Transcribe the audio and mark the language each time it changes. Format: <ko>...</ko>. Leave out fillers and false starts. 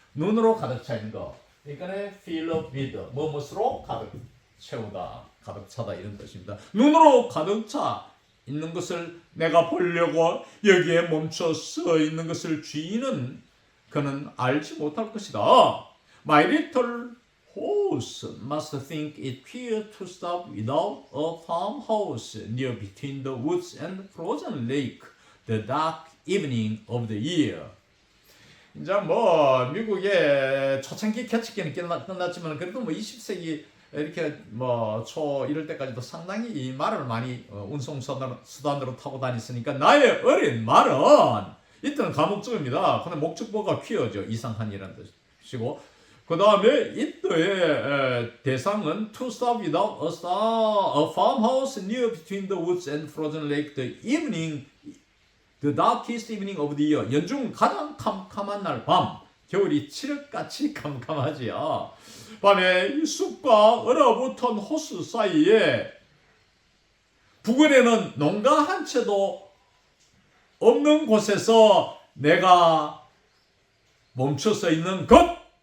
<ko>눈으로 가득 차 있는 거. 그러니까</ko> <en>fill up with</en> <ko>무엇으로 가득 채우다. 가득 차다 이런 뜻입니다. 눈으로 가득 차 있는 것을 내가 보려고 여기에 멈춰 서 있는 것을 주인은 그는 알지 못할 것이다.</ko> <en>My little horse must think it queer to stop without a farmhouse near between the woods and frozen lake. The dark evening of the year.</en> <ko>이제 뭐 미국의 초창기 개척기는 끝났지만 그래도 뭐 20세기 이렇게 뭐 초 이럴 때까지도 상당히 이 말을 많이 운송 수단으로 타고 다녔으니까 나의 어린 말은 이때는 가목적입니다. 근데 목적보가 퀴어죠. 이상한이라는 뜻이고 그 다음에 이때의 대상은</ko> <en>to stop without a farmhouse near between the woods and frozen lake the evening. The darkest evening of the year.</en> <ko>연중 가장 캄캄한 날 밤. 겨울이 칠흑같이 캄캄하지요. 밤에 이 숲과 얼어붙은 호수 사이에 부근에는 농가 한 채도 없는 곳에서 내가 멈춰서 있는 것.</ko>